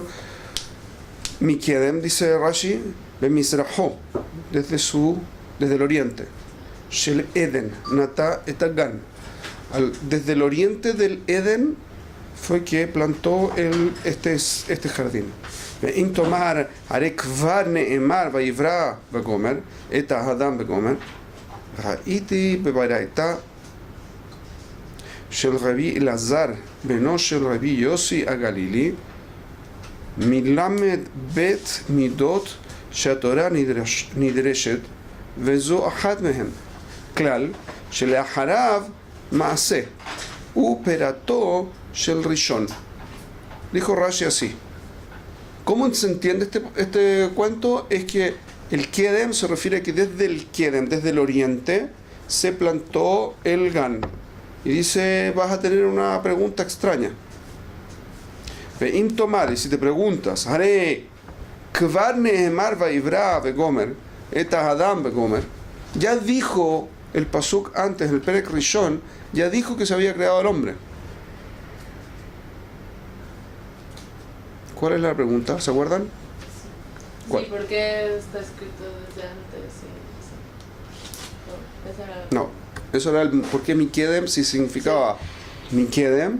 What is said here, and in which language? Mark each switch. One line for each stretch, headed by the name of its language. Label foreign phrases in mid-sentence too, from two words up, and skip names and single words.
Spanish: Mikedem, dice Rashi, Bemizraho, desde el oriente.
Hebrew: של עדן, נטע את הגן.
Spanish: Desde el oriente del Eden fue que plantó este jardín.
Hebrew: ואם תאמר הרי כבר נאמר ויברא וגומר את האדם וגומר, ראיתי בברייתא של רבי אליעזר בנו של רבי יוסי הגלילי, מלמד בית מידות שהתורה נדרשת, וזו אחת מהן. כלל שלאחריו מעשה, ופרתו של ראשון.
Spanish: Dijo Rashi así. ¿Cómo se entiende este cuento? Es que el Kedem se refiere a que desde el Kedem, desde el oriente, se plantó el Gan. Y dice, vas a tener una pregunta extraña.
Hebrew: ואם תאמר,
Spanish: y si te preguntas,
Hebrew: הרי כבר נאמר ויברא וגומר את האדם וגומר,
Spanish: ya dijo el pasuk antes, el
Hebrew: פרק ראשון,
Spanish: ya dijo que se había creado el hombre. ¿Cuál es la pregunta? ¿Se acuerdan? ¿Cuál? Sí, ¿por qué está escrito desde antes? No, eso era el por qué Mikedem si significaba Mikedem.